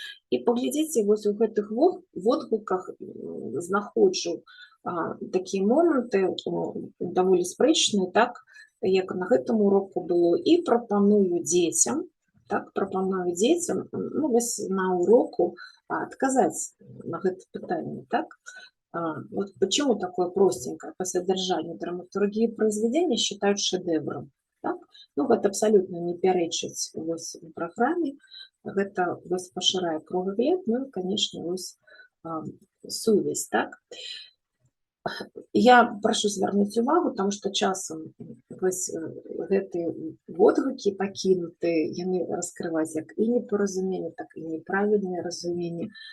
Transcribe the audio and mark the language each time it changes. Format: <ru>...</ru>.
<be>І паглядзіце, вось у гэтых водгуках знаходжу такія моманты даволі спрэчныя, так, як на гэтым уроку было, і прапаную дзецям, так, ну, вось на уроку адказаць на гэта пытанне, так.</be> <ru>Вот почему такое простенькое по содержанию драматургии произведения считают шедевром, так?</ru> <be>Ну, гэта абсолютно не пярэчыць вось у праграме, гэта вось пашырае кругагляд, ну, і, конечно, вось сувязь, так? Я прашу звярнуць увагу, таму што часам вось гэтыя водгукі пакінутыя, яны раскрываюць як і непаразуменне, так і неправільнае разуменне.</be>